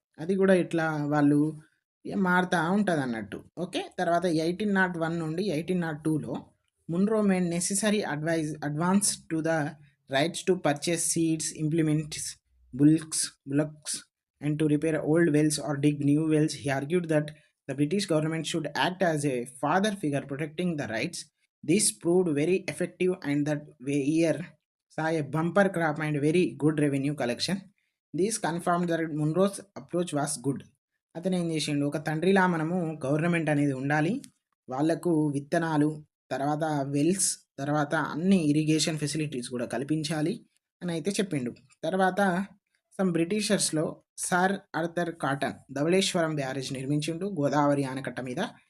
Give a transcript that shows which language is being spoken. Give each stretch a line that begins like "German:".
Telugu: అది కూడా ఇట్లా వాళ్ళు మారుతూ ఉంటుంది అన్నట్టు. ఓకే. తర్వాత 1801 నుండి 1802లో
English: Munro made necessary advance to the rights to purchase seeds, implements, bullocks and to repair old wells or dig new wells. He argued that the British government should act as a father figure protecting the rights. This proved very effective and that year saw a bumper crop and very good revenue collection. This confirmed that Munro's approach was good.
Telugu: అతను ఏం చేసిండు, ఒక తండ్రిలా మనము government అనేది ఉండాలి, వాళ్లకు విత్తనాలు, తర్వాత వెల్స్, తర్వాత అన్ని ఇరిగేషన్ ఫెసిలిటీస్ కూడా కల్పించాలి అని అయితే చెప్పిండు. తర్వాత some బ్రిటిషర్స్లో sir Arthur cotton Dhavaleswaram barrage నిర్మించిండు Godavari ఆనకట్ట మీద.